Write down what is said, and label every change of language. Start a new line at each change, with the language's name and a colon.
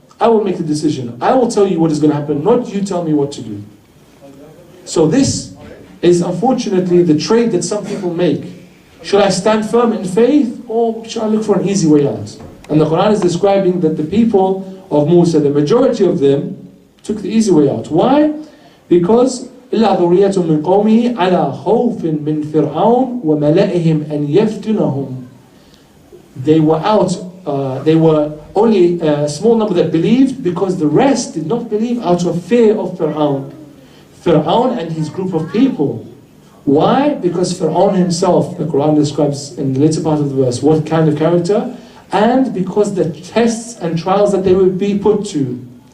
English: I will make the decision. I will tell you what is going to happen, not you tell me what to do. So this is unfortunately the trade that some people make. Should I stand firm in faith, or should I look for an easy way out? And the Quran is describing that the people of Musa, the majority of them, took the easy way out. Why? Because
Arabic: إِلَّا ذُرِّيَّةٌ مِّن قَوْمِهِ عَلَى خَوْفٍ مِّن فِرْعَوْنَ وَمَلَئِهِمْ أَنْ يَفْتِنَهُمْ.
English: They were out, they were only a small number that believed, because the rest did not believe out of fear of Fir'aun. Fir'aun and his group of people. Why? Because Fir'aun himself, the Quran describes in the later part of the verse, what kind of character, and because the tests and trials that they would be put to.